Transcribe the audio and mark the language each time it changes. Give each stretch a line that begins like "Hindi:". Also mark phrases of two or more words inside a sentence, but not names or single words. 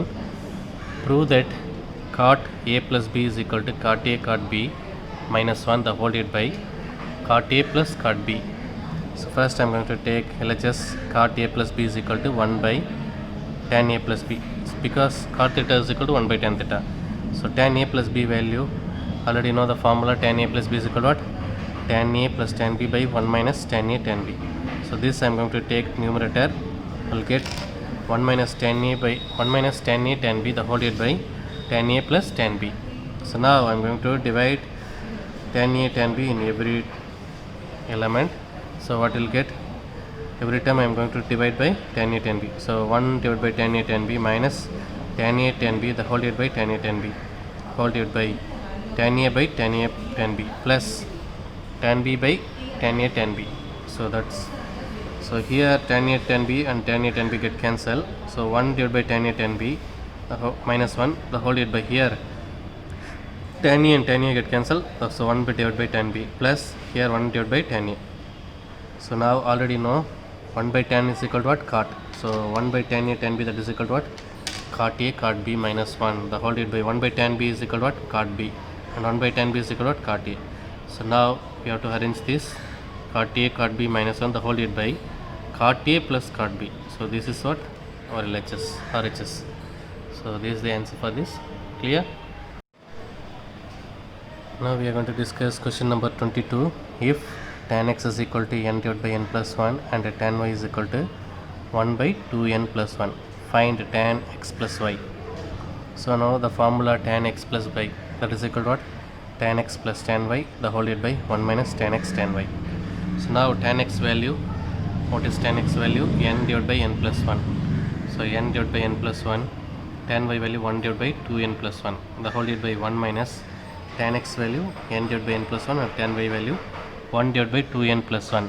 English: Prove that cot a plus b is equal to cot a cot b minus 1 the whole divided by cot A plus cot B. So first I'm going to take LHS cot A plus B is equal to 1 by tan A plus B, because cot theta is equal to 1 by tan theta. So tan A plus B value, already know the formula. Tan A plus B is equal to what? Tan A plus tan B by 1 minus tan A tan B. So this I'm going to take numerator, will get 1 minus tan A by 1 minus tan A tan B the whole divided by tan A plus tan B. So now I'm going to divide tan A tan B in every element. So what will get? Every time I am going to divide by tan A tan B. So 1 divided by tan A tan B minus tan A tan B the whole divided by tan A tan B, whole divided by tan A by tan A tan B plus tan B by tan A tan B. So that's, so here tan A tan B and tan A tan B get cancelled. So 1 divided by tan A tan B minus 1 the whole divided by here tan A and tan A get cancelled. So 1 divided by tan B plus here 1 divided by tan A. So now already know 1 by tan is equal to what? Cot. So 1 by tan A tan B, that is equal to what? Cot A cot B minus 1 the whole divided by 1 by tan B is equal to what? Cot B, and 1 by tan B is equal to what? Cot A. So now we have to arrange this cot A cot B minus 1 the whole divided by cot A plus cot B. So this is what? Our LHS, RHS. So this is the answer for this. Clear? Now we are going to discuss question number 22. If tan x is equal to n divided by n plus 1 and tan y is equal to 1 by 2n plus 1, find tan x plus y. So now the formula tan x plus y, that is equal to what? Tan x plus tan y the whole divided by 1 minus tan x tan y. So now tan x value, what is tan x value? N divided by n plus 1. So n divided by n plus 1, tan y value 1 divided by 2n plus 1 the whole divided by 1 minus tan x value n divided by n plus 1 and tan y value 1 divided by 2n plus 1.